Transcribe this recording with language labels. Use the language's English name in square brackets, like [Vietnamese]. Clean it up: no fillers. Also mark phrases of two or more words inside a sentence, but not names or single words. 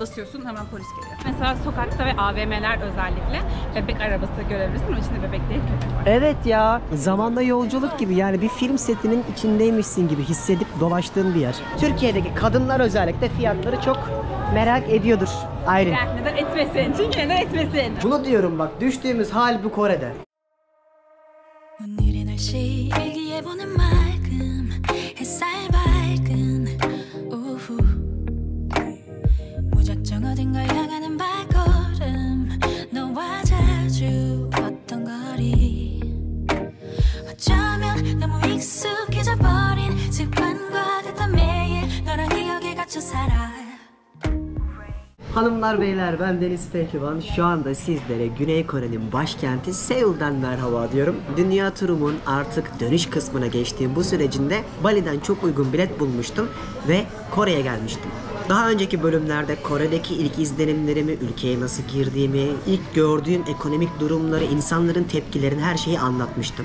[Turkish] Basıyorsun, hemen polis geliyor. Mesela sokakta ve AVM'ler özellikle bebek arabası görebilirsin ama içinde bebek değil, köpek var. Evet ya, zamanda yolculuk gibi, yani bir film setinin içindeymişsin gibi hissedip dolaştığın bir yer. Türkiye'deki kadınlar özellikle fiyatları çok merak ediyordur. Ayrı. Neden etmesin? Çünkü neden etmesin? Bunu diyorum bak, düştüğümüz hal bu Kore'de. [Korean] 오늘의 날씨 일기예보는 맑음 햇살 밝은 오후 무작정 어딘가 향하는 발걸음 너와 자주 걷던 거리 어쩌면 너무 익숙해져 버린 습관과 같던 매일 너랑 기억에 갇혀 살아. [Turkish] Hanımlar beyler, ben Deniz Pehlivan. Şu anda sizlere Güney Kore'nin başkenti Seul'den merhaba diyorum. Dünya turumun artık dönüş kısmına geçtiğim bu sürecinde Bali'den çok uygun bilet bulmuştum ve Kore'ye gelmiştim. Daha önceki bölümlerde Kore'deki ilk izlenimlerimi, ülkeye nasıl girdiğimi, ilk gördüğüm ekonomik durumları, insanların tepkilerini, her şeyi anlatmıştım.